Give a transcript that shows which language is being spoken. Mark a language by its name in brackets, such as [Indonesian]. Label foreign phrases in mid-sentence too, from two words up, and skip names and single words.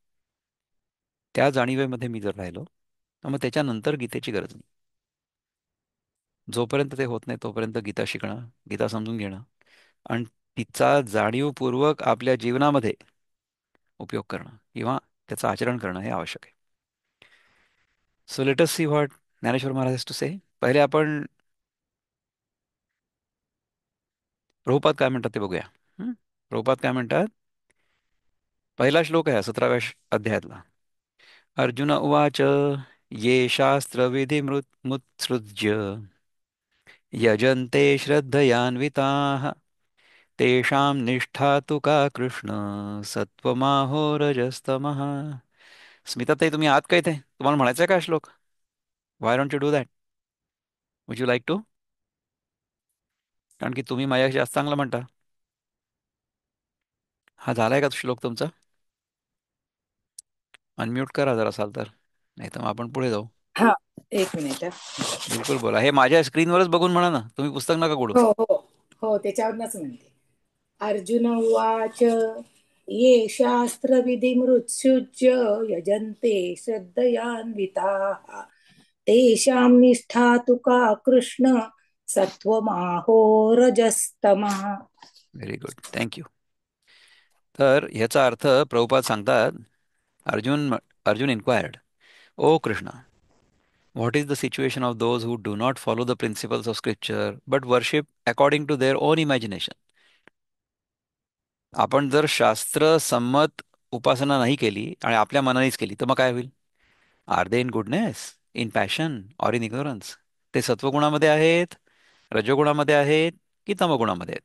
[Marathi] त्या जाणीवेमध्ये मी जर राहिलो तर मग त्याच्यानंतर गीतेची गरज नाही. जोपर्यंत ते होत नाही तोपर्यंत गीता शिकणं, गीता समजून घेणं आणि तिचा जाणीवपूर्वक आपल्या जीवनामध्ये उपयोग करणं किंवा त्याचं आचरण करणं हे आवश्यक आहे. [English] So let us see what ज्ञानेश्वर महाराज to say. [Marathi] पहिले आपण प्रभुपाद काय म्हणतात ते बघूया. प्रभुपाद काय म्हणतात? पहिला श्लोक आहे 17व्या अध्यायातला. [Sanskrit] अर्जुन उवाच ये शास्त्रविधिमुत्सृज्य यजन्ते श्रद्धयान्विताः तेषां निष्ठा तु का कृष्ण सत्वमाहो रजस्तमः. [Marathi] स्मिताताई तुम्ही आहात का इथे? तुम्हाला म्हणायचं आहे का हा श्लोक? [English] Why don't you do that? Would you like to? [Marathi] कारण की तुम्ही माझ्याशी जास्त चांगलं म्हणता. हा झालाय का श्लोक तुमचा? अनम्यूट करा जर असाल तर, नाही तर मग आपण पुढे जाऊ. हा, एक मिनिट हा. बिलकुल बोला. हे माझ्या स्क्रीनवरच बघून म्हणा ना, तुम्ही पुस्तक नका कोडू. हो हो हो, त्याच्यावरनच म्हणते. [Sanskrit] अर्जुन उवाच ये शास्त्रविधिमुत्सृज्य यजन्ते श्रद्धयान्विताः तेषां निष्ठा तु का कृष्ण सत्वमाहो रजस्तमः. [English] Very good, thank you. [Marathi] तर ह्याचा अर्थ प्रभुपाद सांगतात. [English] अर्जुन अर्जुन इन्क्वायर्ड, ओ कृष्णा, What is the situation of those who do not follow the principles of scripture but worship according to their own imagination. [Marathi] आपण जर शास्त्र संमत उपासना नाही केली आणि आपल्या मनानेच केली तर मग काय होईल? [English] Are they in goodness, in passion or in ignorance? [Marathi] ते सत्वगुणामध्ये आहेत, रजोगुणामध्ये आहेत की तमगुणामध्ये आहेत?